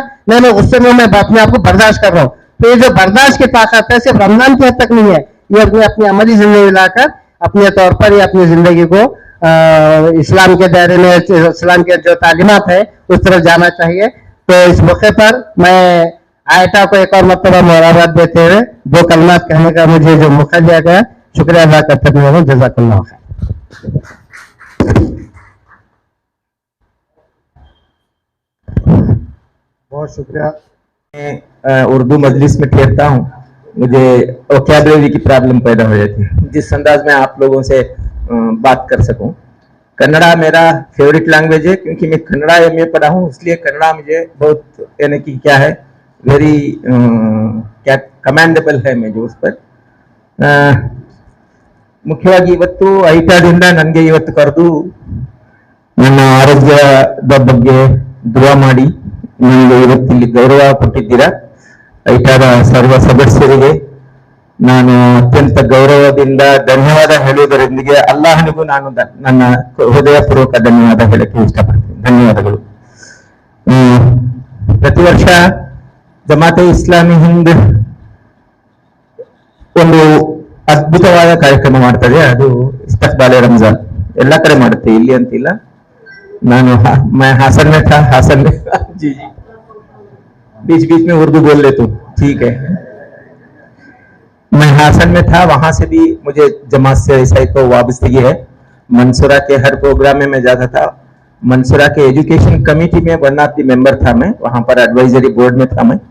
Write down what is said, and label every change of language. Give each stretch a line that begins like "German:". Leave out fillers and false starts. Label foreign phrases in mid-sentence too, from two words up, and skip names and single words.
Urdu: میں غصے میں ہوں، میں اپنے آپ کو برداشت کر رہا ہوں۔ تو یہ جو برداشت کی طاقت ہے صرف رمضان کی حد تک نہیں ہے، یہ اپنی عملی زندگی لا کر اپنے طور پر یہ اپنی زندگی کو اسلام کے دائرے میں، اسلام کے جو تعلیمات ہے اس طرف جانا چاہیے۔ تو اس موقع پر میں آیتا کو ایک اور مرتبہ مبارکباد دیتے ہوئے 2 کلمات کہنے کا مجھے جو موقع دیا گیا، شکریہ ادا کرتے ہوئے
Arabic: جزاك الله خير.
Urdu: بہت شکریہ. میں اردو مجلس میں ٹھہرتا ہوں، مجھے ووکیبلری کی پرابلم پیدا ہو جاتی ہے، جس انداز میں آپ لوگوں سے بات کر سکوں. کنڑا میرا
English: favourite language
Urdu: ہے، کیونکہ میں کنڑا ایم اے پڑھا ہوں، اس لیے کنڑا مجھے بہت یعنی کہ کیا ہے ویری کیا کمانڈیبل ہے مجھے اس پر.
Kannada: ಮುಖ್ಯವಾಗಿ ಇವತ್ತು ಐಟಾದಿಂದ ನನಗೆ ಇವತ್ತು ಕರೆದು ನನ್ನ ಆರೋಗ್ಯದ ಬಗ್ಗೆ ದುವಾ ಮಾಡಿ ನನಗೆ ಇವತ್ತಿಲ್ಲಿ ಗೌರವ ಕೊಟ್ಟಿದ್ದೀರಾ। ಐಟಾದ ಸರ್ವ ಸದಸ್ಯರಿಗೆ ನಾನು ಅತ್ಯಂತ ಗೌರವದಿಂದ ಧನ್ಯವಾದ ಹೇಳುವುದರೊಂದಿಗೆ ಅಲ್ಲಾಹನಿಗೂ ನಾನು ನನ್ನ ಹೃದಯಪೂರ್ವಕ ಧನ್ಯವಾದ ಹೇಳಕ್ಕೆ ಇಷ್ಟಪಡ್ತೀನಿ। ಧನ್ಯವಾದಗಳು। ಪ್ರತಿ ವರ್ಷ ಜಮಾತೆ ಇಸ್ಲಾಮಿ ಹಿಂದ್ ಒಂದು ಅದ್ಭುತವಾದ ಕಾರ್ಯಕ್ರಮ ಮಾಡ್ತದೆ, ಅದು ಇಸ್ತಕ್ಬಾಲೆ ರಂಜಾನ್। ಎಲ್ಲ ಕಡೆ ಮಾಡುತ್ತೆ, ಇಲ್ಲಿ ಅಂತಿಲ್ಲ।
Urdu: ನಾನು میں ہاسن میں تھا، ہاسن میں جی جی بیچ بیچ میں اردو بول لیتا ہوں، ٹھیک ہے। میں ہاسن میں تھا، وہاں سے بھی مجھے جماعت سے ایسا تو وابستگی ہے. منصورہ کے ہر پروگرام میں میں جاتا تھا۔ منصورہ کے
English: education committee
Urdu: میں
English: one of the member
Urdu: تھا میں، وہاں پر
English: advisory board
Urdu: میں تھا میں.